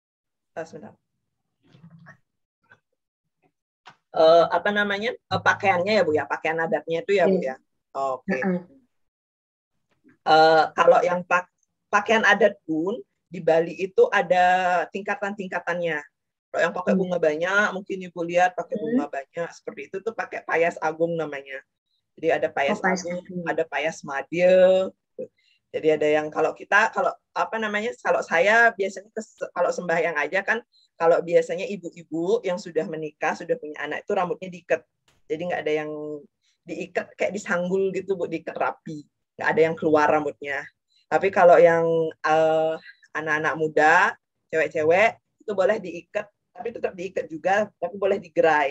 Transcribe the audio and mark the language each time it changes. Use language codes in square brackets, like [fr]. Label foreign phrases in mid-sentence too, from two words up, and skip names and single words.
[id] Apa namanya, pakaiannya ya Bu ya, pakaian adatnya itu ya Bu ya. Oke. Kalau yang pakaian adat pun di Bali itu ada tingkatan-tingkatannya. Kalau yang pakai bunga banyak, mungkin Ibu lihat pakai bunga banyak seperti itu tuh pakai payas agung namanya. Jadi ada payas agung, ada payas madya. Jadi ada yang kalau saya biasanya kalau sembahyang aja kan, kalau biasanya ibu-ibu yang sudah menikah, sudah punya anak itu rambutnya diikat. Jadi nggak ada yang diikat kayak disanggul gitu Bu, diikat rapi. Nggak ada yang keluar rambutnya. Tapi kalau yang anak-anak muda, cewek-cewek itu boleh diikat, tapi tetap diikat juga, tapi boleh digerai.